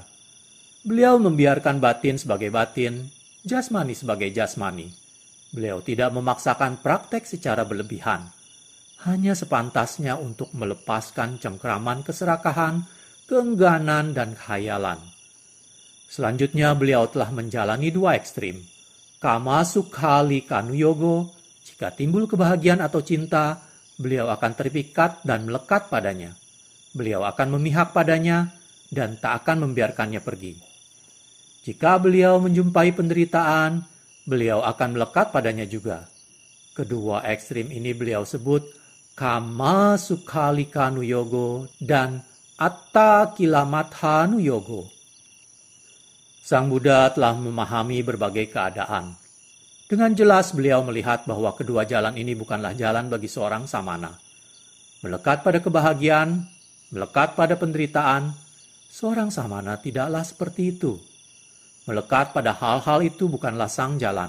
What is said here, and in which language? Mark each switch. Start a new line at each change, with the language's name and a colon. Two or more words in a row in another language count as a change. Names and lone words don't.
Indonesian: Beliau membiarkan batin sebagai batin, jasmani sebagai jasmani. Beliau tidak memaksakan praktek secara berlebihan. Hanya sepantasnya untuk melepaskan cengkraman keserakahan, keengganan, dan khayalan. Selanjutnya beliau telah menjalani dua ekstrim.
Pali: Kama sukha kanu yogo.
Indonesian: Jika timbul kebahagiaan atau cinta, beliau akan terpikat dan melekat padanya. Beliau akan memihak padanya dan tak akan membiarkannya pergi. Jika beliau menjumpai penderitaan, beliau akan melekat padanya juga. Kedua ekstrim ini beliau sebut
Pali: Kama Sukhalika Nuyogo
Indonesian: dan
Pali: Atta Kilamatha Nuyogo.
Indonesian: Sang Buddha telah memahami berbagai keadaan. Dengan jelas beliau melihat bahwa kedua jalan ini bukanlah jalan bagi seorang samana. Melekat pada kebahagiaan, melekat pada penderitaan, seorang samana tidaklah seperti itu. Melekat pada hal-hal itu bukanlah sang jalan.